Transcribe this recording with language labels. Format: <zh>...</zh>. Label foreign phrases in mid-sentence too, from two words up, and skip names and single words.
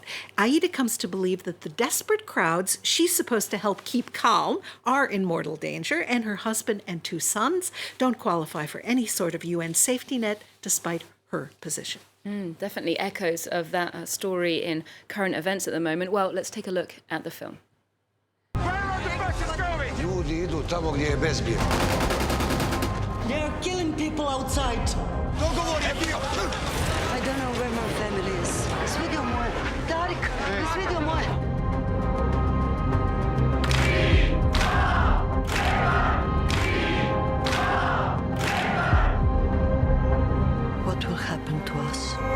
<en>Aida comes to believe that the desperate crowds she's supposed to help keep calm are in mortal danger, and her husband and 2 sons don't qualify for any sort of UN safety net despite her position. Definitely echoes of that story in current events at the moment. Well, let's take a look at the film.</en> <bs>Ljudi idu tamo gdje je bezbjedno.</bs> <en>They're killing people outside. I don't know where my family is. Свидимо. Tarik, свидимо. What will happen to us?</en>